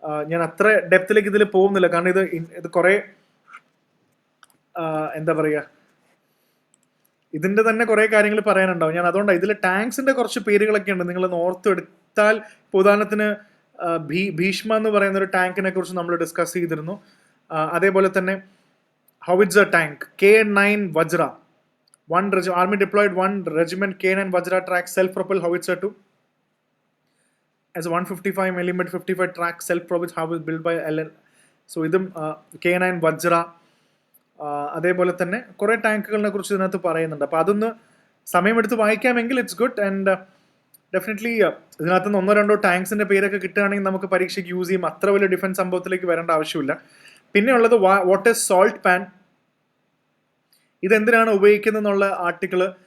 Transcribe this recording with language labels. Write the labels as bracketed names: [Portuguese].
[Malayalam] ഞാൻ അത്ര ഡെപ്തിലേക്ക് ഇതിൽ പോകുന്നില്ല, കാരണം ഇത് കുറേ എന്താ പറയുക, ഇതിൻ്റെ തന്നെ കുറേ കാര്യങ്ങൾ പറയാനുണ്ടാവും. ഞാൻ അതുകൊണ്ടാണ് ഇതിൽ ടാങ്ക്സിൻ്റെ കുറച്ച് പേരുകളൊക്കെ ഉണ്ട്, നിങ്ങളൊന്ന് ഓർത്തെടുത്താൽ. ഉദാഹരണത്തിന് ഭീഷ്മ എന്ന് പറയുന്ന ഒരു ടാങ്കിനെ കുറിച്ച് നമ്മൾ ഡിസ്കസ് ചെയ്തിരുന്നു. അതേപോലെ തന്നെ [English] Howitzer tank K9 Vajra, Army deployed one regiment K9 Vajra track self-propelled howitzer 2 as a 155mm 55 track self-propelled howitzer built by LN. [Malayalam] So ഇതും K9 വജ്ര. അതേപോലെ തന്നെ കുറേ ടാങ്കുകളെ കുറിച്ച് ഇതിനകത്ത് പറയുന്നുണ്ട്. അപ്പോൾ അതൊന്ന് സമയമെടുത്ത് വായിക്കാമെങ്കിൽ [English] It's good. [Malayalam] ആൻഡ് ഡെഫിനറ്റ്ലി ഇതിനകത്ത് നിന്ന് 1-2 ടാങ്ക്സിൻ്റെ പേരൊക്കെ കിട്ടുകയാണെങ്കിൽ നമുക്ക് പരീക്ഷയ്ക്ക് യൂസ് ചെയ്യും. അത്ര വലിയ ഡിഫൻസ് സംഭവത്തിലേക്ക് വരേണ്ട ആവശ്യമില്ല. പിന്നെ ഉള്ളത് [English] what is salt pan, [Malayalam] ഇതെന്തിനാണ് ഉപയോഗിക്കുന്നത് എന്നുള്ള ആർട്ടിക്കിൾ.